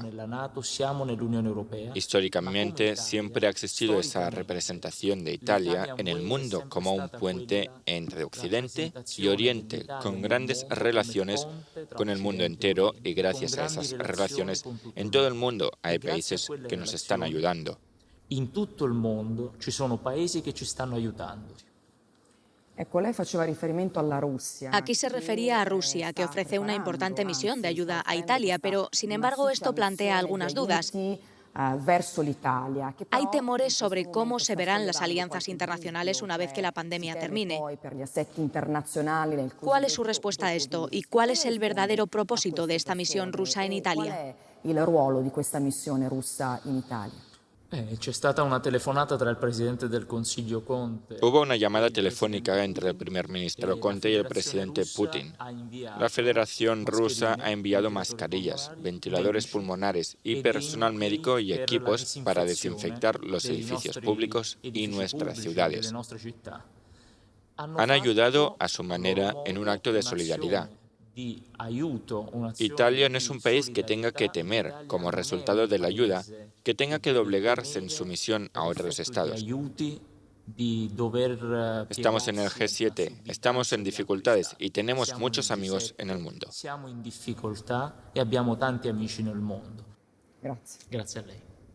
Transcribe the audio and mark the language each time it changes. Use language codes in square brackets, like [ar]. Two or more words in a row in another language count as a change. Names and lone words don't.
[es] Históricamente siempre ha existido esa representación de Italia en el mundo como un puente entre Occidente y Oriente, con grandes relaciones con el mundo entero, y gracias a esas relaciones en todo el mundo hay países que nos están ayudando. [it] In tutto il mondo ci sono paesi che ci stanno aiutando. [es] Aquí se refería a Rusia, que ofrece una importante misión de ayuda a Italia, pero, sin embargo, esto plantea algunas dudas. Hay temores sobre cómo se verán las alianzas internacionales una vez que la pandemia termine. ¿Cuál es su respuesta a esto y cuál es el verdadero propósito de esta misión rusa en Italia? [it] C'è stata una telefonata tra il Presidente del Consiglio Conte. [es] Hubo una llamada telefónica entre el primer ministro Conte y el presidente Putin. La Federación Rusa ha enviado mascarillas, ventiladores pulmonares y personal médico y equipos para desinfectar los edificios públicos y nuestras ciudades. Han ayudado a su manera en un acto de solidaridad. Italia no es un país que tenga que temer, como resultado de la ayuda, que tenga que doblegarse en sumisión a otros estados. Estamos en el G7, estamos en dificultades y tenemos muchos amigos en el mundo. [it] Siamo in difficoltà e abbiamo tanti amici nel mondo. Grazie. Grazie a lei.